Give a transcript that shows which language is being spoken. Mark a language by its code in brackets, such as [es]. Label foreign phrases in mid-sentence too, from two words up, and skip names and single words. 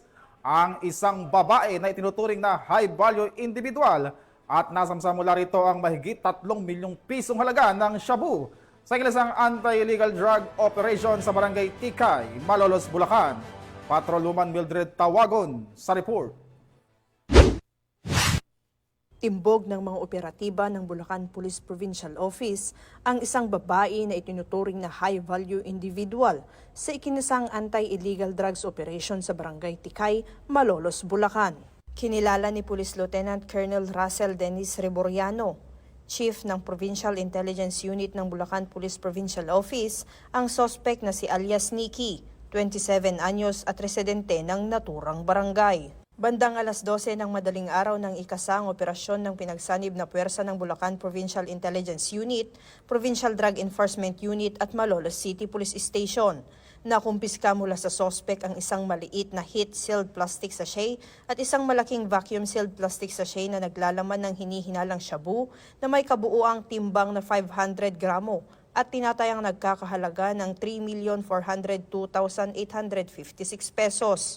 [tl] Ang isang babae na itinuturing na [en] high-value individual [tl] at nasamsa mula rito ang mahigit 3 milyong pisong halaga ng shabu sa kilasang [en] anti-illegal drug operation [tl] sa Barangay Tikay, Malolos, Bulacan. Patrolwoman Mildred Tawagon sa report. Timbog ng mga operatiba ng Bulacan Police Provincial Office ang isang babae na itinuturing na [en] high-value individual [tl] sa ikinasang [en] anti-illegal drugs operation [tl] sa Barangay Tikay, Malolos, Bulacan. Kinilala ni Police Lieutenant Colonel Russell Dennis Reboriano, Chief ng Provincial Intelligence Unit ng Bulacan Police Provincial Office, ang suspect na si alias Nikki, 27 anyos at residente ng naturang barangay. Bandang alas 12 ng madaling araw ng ikasang operasyon ng pinagsanib na puwersa ng Bulacan Provincial Intelligence Unit, Provincial Drug Enforcement Unit at Malolos City Police Station. Nakumpiska mula sa sospek ang isang maliit na [en] heat-sealed plastic sachet [tl] at isang malaking [en] vacuum-sealed plastic sachet [tl] na naglalaman ng hinihinalang shabu na may kabuuang timbang na 500 gramo at tinatayang nagkakahalaga ng 3,402,856 pesos.